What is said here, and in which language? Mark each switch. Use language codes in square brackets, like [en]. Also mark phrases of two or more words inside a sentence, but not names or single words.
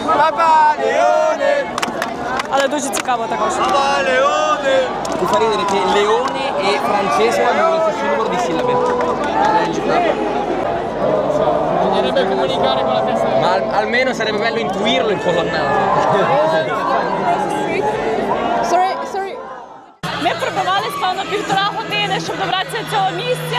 [uk] Але дуже цікаво також. [it] Mi fa ridere che leone e francese hanno lo stesso numero di sillabe. Bisognerebbe comunicare con la testa. Ma almeno sarebbe bello intuirlo in colonnata. [uk] Ми пробивались, певно, 1,5 години, щоб добратися до цього місця.